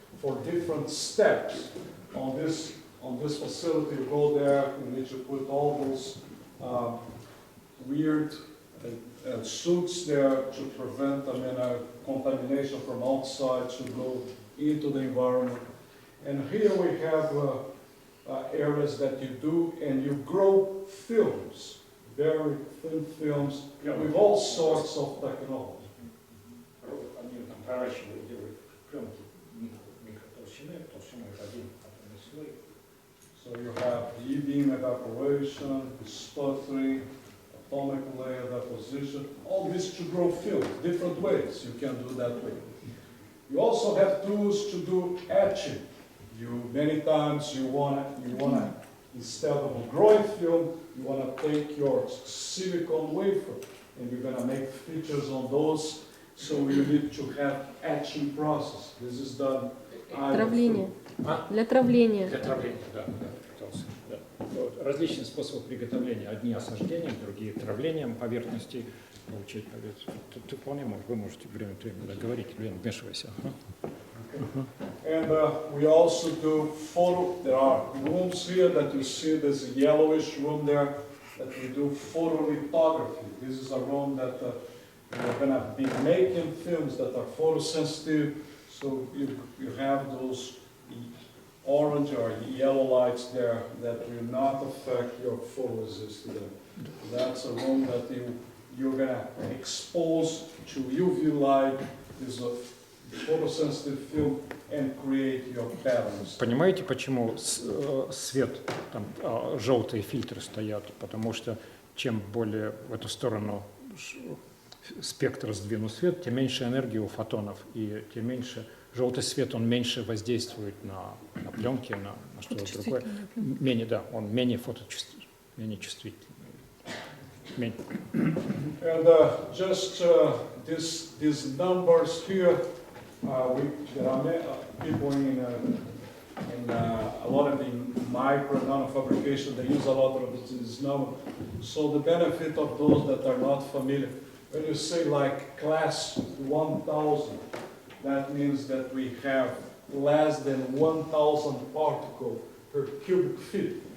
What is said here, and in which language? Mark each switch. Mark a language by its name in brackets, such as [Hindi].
[English] for different steps. On this facility, you go there, you need to put all those weird suits there to prevent contamination from outside to go into the environment. And here we have areas that you do, and you grow films, very thin films, with all sorts of technology. [Russian] Они там проращивают, делают пленки микротолщины, толщиной 1 атомный слой. [English] So you have e-beam evaporation, sputtering, atomic layer deposition, all this to grow film, different ways you can do that way. You also have tools to do etching. Many times you wanna instead of a growing film, you wanna take your silicon wafer and you're gonna make features on those. So you need to have etching process. This is done. [Russian] Травление. Для травления. Для травления, да, пытался. Да. Вот. Различные способы приготовления. Одни осаждением, другие травлением поверхностей. Получать поверхность. Ты вполне можешь, вы можете время от времени говорить, Лен, вмешивайся. [English] And we also do photo. There are rooms here that you see. There's a yellowish room there that we do photolithography. This is a room that we're going to be making films that are photosensitive. So you have those orange or yellow lights there that will not affect your photoresist. That's a room that you're going to expose to UV light. This is a photosensitive film and create your patterns. [Russian] Понимаете, почему свет, там желтые фильтры стоят? Потому что чем более в эту сторону спектр сдвинут свет, тем меньше энергии у фотонов, и тем меньше желтый свет, он меньше воздействует на пленки, на что-то другое. Менее, да, он менее фоточувствительный, менее чувствительный. [English] And just these numbers here, there are people in a lot of the micro and nanofabrication, they use a lot of these numbers. So the benefit of those that are not familiar, when you say like class 1000, that means that we have less than 1,000 particles per cubic feet.